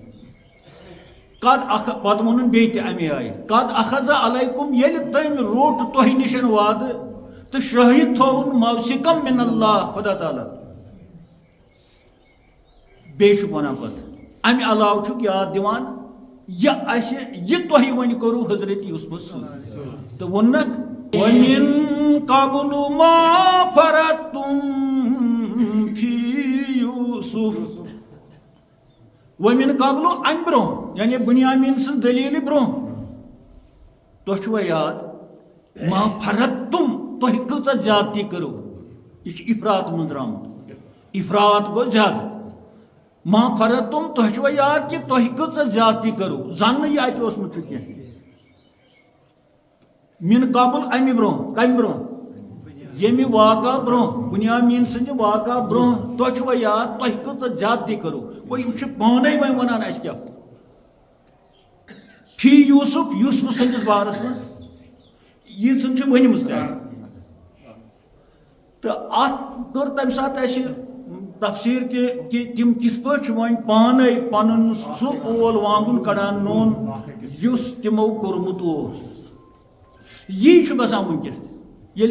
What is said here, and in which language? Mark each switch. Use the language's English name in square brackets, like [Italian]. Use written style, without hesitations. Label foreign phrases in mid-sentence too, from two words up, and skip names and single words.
[Kashmiri] قد پتہ ون بیٚیہِ تہِ امی آیہِ [Arabic] قد اخذ علیکم [Kashmiri] ییٚلہِ تٔمۍ روٚٹ تۄہہِ نِش وعدٕ تہٕ شٲہد تھوٚوُن [Arabic] موثقم من اللہ [Kashmiri] خدا تعالیٰ بیٚیہِ چھُ ونان پتہٕ امہِ علاوٕ چھُکھ یاد دِوان یہ اَسہِ یہِ تۄہہِ وۄنۍ کوٚروٕ حضرت یوسفس سۭتۍ تہٕ ووٚننکھ [Arabic] وَمِن قبل ما فرضتم فی یوسف وَمِن قبل [Kashmiri] امہِ برٛونٛہہ یعنی بنیامین سٕنٛز دلیٖلہِ برٛونٛہہ تۄہہِ چھُوا یاد [Arabic] ما فرضتم [Kashmiri] تۄہہِ کۭژاہ زیادتی کٔرٕو یہِ چھُ افرات منٛز درٛامُت افرات گوٚو زیادٕ [Arabic] ما فرضتم [Kashmiri] تۄہہِ چھُوا یاد کہِ تۄہہِ کۭژاہ زیادتی کٔرٕو زاننہٕ یہِ اَتہِ اوسمُت چھُ کینٛہہ [Arabic] من قبل [Kashmiri] امہِ برٛونٛہہ کمہِ برٛونٛہہ ییٚمہِ واقعہ برٛونٛہہ بنیامین سٕنٛدِ واقعہ برٛونٛہہ تۄہہِ چھُوا یاد تۄہہِ کۭژاہ زیادتی کٔرٕو گوٚو یِم چھِ پانے وۄنۍ ونان اَسہِ کیٛاہ [Arabic] فی یوسف [Kashmiri] یوسف سٕنٛدِس بارس منٛز ییٖژن چھِ ؤنمٕژ تہِ اَسہِ تہٕ اتھ کٔر تمہِ ساتہٕ اَسہِ تفسیٖر تہِ کہِ تِم کِتھ پٲٹھۍ چھِ وۄنۍ پانے پنُن سُہ اول وانگُن کڑان نوٚن یُس تِمو کوٚرمُت اوس یی چھُ گژھان وٕنکیٚس ییٚلہِ